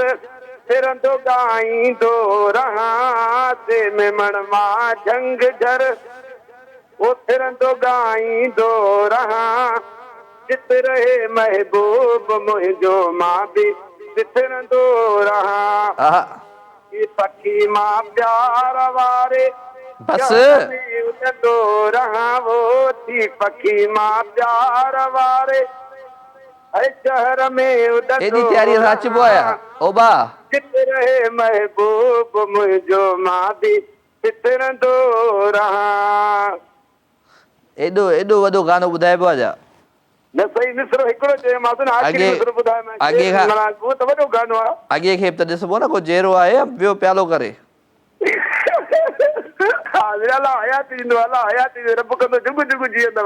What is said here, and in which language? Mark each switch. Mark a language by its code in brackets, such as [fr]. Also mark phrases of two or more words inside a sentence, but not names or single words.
[sd] फिरंदो ॻाईंदो रहां बेमिमण मां झंग झर वो फिरंदो ॻाईंदो रहां जित रहे महबूब मुंहिंजो मां बि बिखरंदो रहां ही पखी मां प्यार वारे बस उड़ंदो रहां वो थी पखी मां प्यार वारे शहर में उड़ंदो अचबो आया ओबा जित रहे महबूब मुंहिंजो मां बि बिखरंदो रहां एॾो एॾो वॾो गानो ॿुधाइबो आहे छा न सही मिसरो हिकिड़ो चयो मां त आखिरी मिसरो ॿुधायो मां अॻे खां उहो त वॾो गानो आहे अॻे खे त ॾिसबो न को जहिड़ो आहे ॿियो प्यालो करे अल्लाह हयाती ॾींदो अल्लाह हयाती रब कंदो जुग जुग जीअंदव